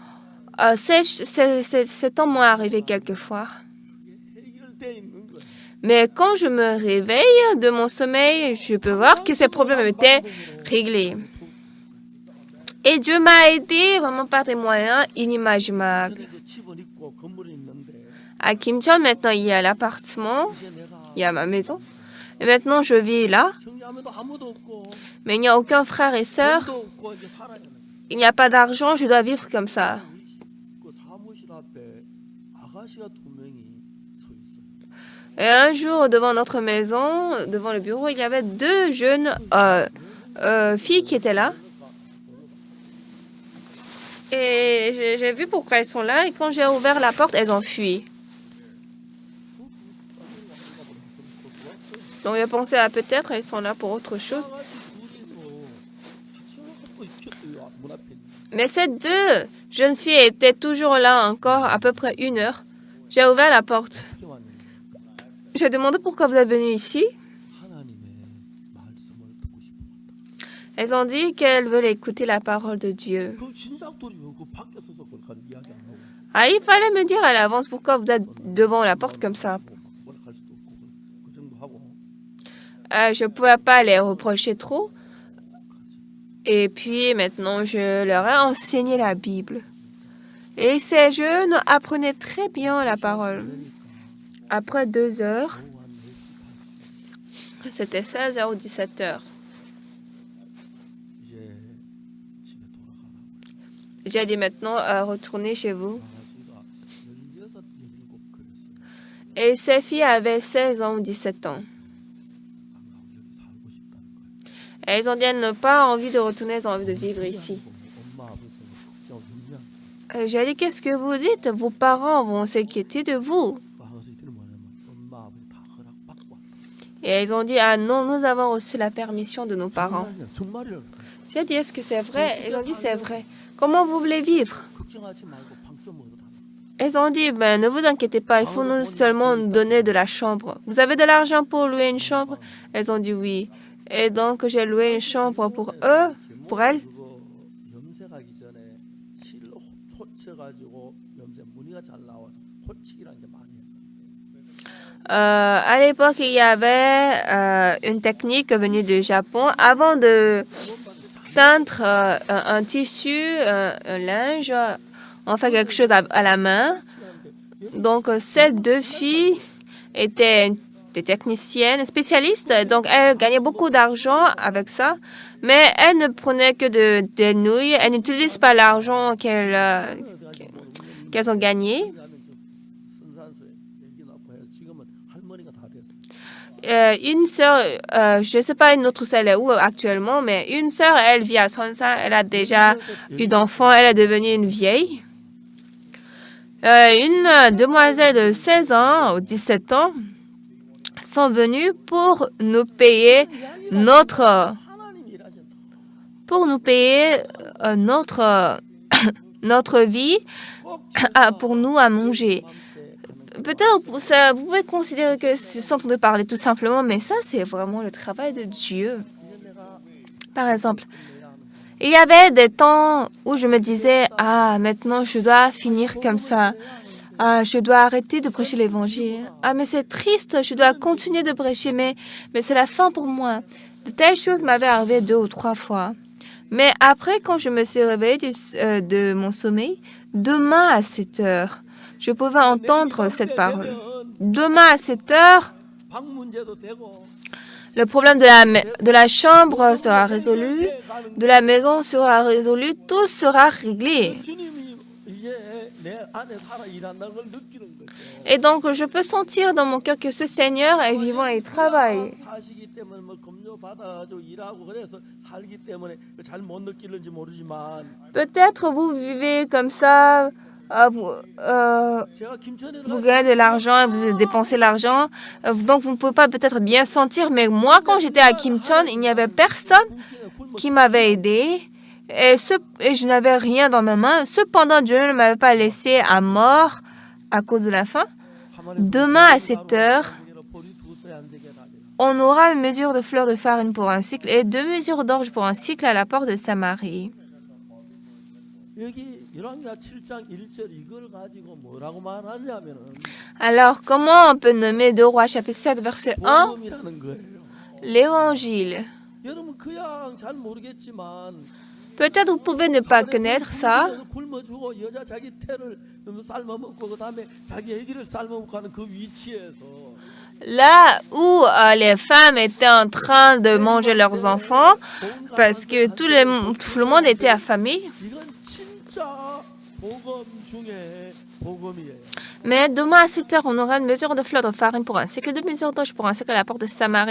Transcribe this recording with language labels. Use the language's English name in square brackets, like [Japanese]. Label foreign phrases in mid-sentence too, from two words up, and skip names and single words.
[French] Ces temps m'ont arrivé quelquefois. Mais quand je me réveille de mon sommeil, je peux voir que ces problèmes étaient réglé. Et Dieu m'a aidé vraiment par des moyens inimaginables. [Korean] 전에 이제 집은 있고 건물이 있는데 [French] À Kimcheon, maintenant, il y a l'appartement, [Korean] 이제 내가 [French] il y a ma maison. Et maintenant, je vis là, [Korean] 정리하면도 아무도 없고 [French] mais il n'y a aucun frère et sœur. [Korean] 돈도 없고 이제 살아야 돼. [French] Il n'y a pas d'argent, je dois vivre comme ça. [Korean] 그 사무실 앞에 아가씨가 두 명이 서 있어요. [French] Et un jour, devant notre maison, devant le bureau, il y avait deux jeunes filles qui étaient là. Et j'ai vu pourquoi elles sont là. Et quand j'ai ouvert la porte, elles ont fui. Donc j'ai pensé à peut-être elles sont là pour autre chose. [Korean] 문 앞에 [French] Mais ces deux jeunes filles étaient toujours là encore à peu près 1 heure. J'ai ouvert la porte. [Korean] 이렇게 왔는데 [French] J'ai demandé pourquoi vous êtes venus ici. [Korean] 하나님의 말씀을 듣고 싶어. [French] Elles ont dit qu'elles veulent écouter la parole de Dieu. [Korean] 그 진작돌이요. 그 밖에 서서 그렇게 이야기 안 하고. [French] Ah, il fallait me dire à l'avance pourquoi vous êtes devant la porte comme ça. [Korean] 뭐라 할 수도 없고 그 정도 하고. [French] Je ne pouvais pas les reprocher trop. Et puis maintenant, je leur ai enseigné la Bible. Et ces jeunes apprenaient très bien la parole. Après 2 heures, c'était 16 heures ou 17 heures. [Korean] 이제 집에 돌아가라고. [French] J'ai dit maintenant, retournez chez vous. [Korean] 아가씨가 16, 17 그랬어요. [French] Et ces filles avaient 16 ans ou 17 ans. [Korean] 아마 여기 살고 싶다는 거예요. [French] Elles ont dit elles n'ont pas envie de retourner, elles ont envie de vivre ici. [Korean] 엄마 아버지 걱정 없냐? [French] J'ai dit, qu'est-ce que vous dites? Vos parents vont s'inquiéter de vous. [Korean] 아가씨들이 뭐냐면 엄마 아버지 다 허락 받고 왔다. [French] Et elles ont dit, ah non, nous avons reçu la permission de nos parents. [Korean] 정말이야. [French] J'ai dit, est-ce que c'est vrai? Elles ont dit, c'est vrai. Comment vous voulez vivre? [Korean] 걱정하지 말고 방 좀 얻어라. [French] Elles ont dit, ben, ne vous inquiétez pas, il faut nous seulement nous donner de la chambre. Vous avez de l'argent pour louer une chambre? Elles ont dit oui. Et donc, j'ai loué une chambre pour eux, pour elles. [Korean] 그거 염색하기 전에 실로 호쳐가지고 염색 무늬가 잘 나와서 호치기라는 게 많이 해요. [French] À l'époque, il y avait une technique venue du Japon. Avant de teindre un tissu, un linge, on fait quelque chose à la main. Donc, ces deux filles étaient des techniciennes spécialistes. Donc, elles gagnaient beaucoup d'argent avec ça. Mais elles ne prenaient que des nouilles. Elles n'utilisent pas l'argent qu'elles ont gagné. [Korean] 선산소에 여기 나고 해서 지금은 할머니가 다 됐어요. [French] Une sœur, je ne sais pas une autre sœur elle est où actuellement, mais une sœur, elle vit à Sonsan, elle a déjà eu d'enfants, elle est devenue une vieille. Une demoiselle de 16 ans ou 17 ans sont venues pour nous payer notre [Korean] 하나님이 일하신 [French] notre vie pour nous à manger. Peut-être ça, vous pouvez considérer que c'est sans de parler tout simplement, mais ça, c'est vraiment le travail de Dieu. Par exemple, il y avait des temps où je me disais, ah, maintenant je dois finir comme ça. Ah, je dois arrêter de prêcher l'évangile. Ah, mais c'est triste, je dois continuer de prêcher, mais c'est la fin pour moi. De telles choses m'avaient arrivé 2 ou 3 fois. Mais après, quand je me suis réveillée de mon sommeil, demain à 7 heures, je pouvais entendre cette parole. Demain à 7 heures, [Korean] 방 문제도 되고 [French] le problème de la chambre sera résolu, de la maison sera résolu, tout sera réglé. [Korean] 주님이 이제 내 안에 살아 일한다는 걸 느끼는 거죠. [French] Et donc, je peux sentir dans mon cœur que ce Seigneur est vivant et travaille. [Korean] 사시기 때문에 뭐 검료 받아가지고 일하고 그래서 살기 때문에 잘 못 느끼는지 모르지만 [French] Peut-être vous vivez comme ça, [Korean] 제가 김천에 [French] vous gagnez de l'argent, vous dépensez l'argent, donc vous ne pouvez pas peut-être bien sentir, mais moi, quand j'étais à Kimcheon, il n'y avait personne qui m'avait aidé et je n'avais rien dans ma main. Cependant, Dieu ne m'avait pas laissé à mort à cause de la faim. Demain à 7 heures, on aura une mesure de fleurs de farine pour un cycle et 2 mesures d'orge pour un cycle à la porte de Samarie. [Korean] 여기 열왕기하 7장 1절 이걸 가지고 뭐라고 말하냐면은 [French] Alors, comment on peut nommer 2 Rois chapitre 7 verset 1 [Korean] 복음이라는 거예요. [French] l'évangile? [Korean] 여러분 그냥 잘 모르겠지만 [French] Peut-être vous pouvez ne pas connaître ça. [Korean] 굶어주고 여자 자기 태를 삶아 먹고 그다음에 자기 아기를 삶아 먹고 하는 그 위치에서 [French] Là où les femmes étaient en train de manger leurs enfants, parce que tout le monde était affamé. [Korean] 이건 진짜 복음 중에 복음이에요. [French] Mais demain à 7 heures, on aura une mesure de fleur de farine pour un cycle de mesure d'orge pour un cycle à la porte de Samarie.